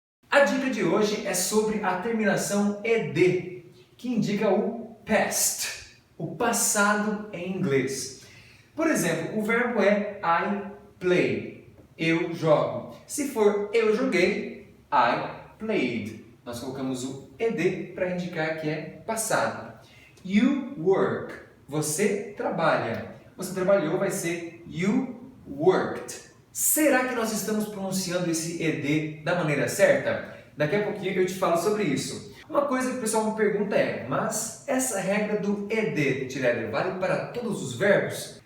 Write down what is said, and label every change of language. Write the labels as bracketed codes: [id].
[pt] A dica de hoje é sobre a terminação ed, que indica o past, o passado em inglês. Por exemplo, o verbo é [en] I play, [pt] eu jogo. Se for eu joguei, [en] I played. [pt] Nós colocamos o ed para indicar que é passado. [en] You work, [pt] você trabalha. Você trabalhou vai ser [en] you worked. [pt] Será que nós estamos pronunciando esse ed da maneira certa? Daqui a pouquinho eu te falo sobre isso. Uma coisa que o pessoal me pergunta é, mas essa regra do ed, Teacher, vale para todos os verbos?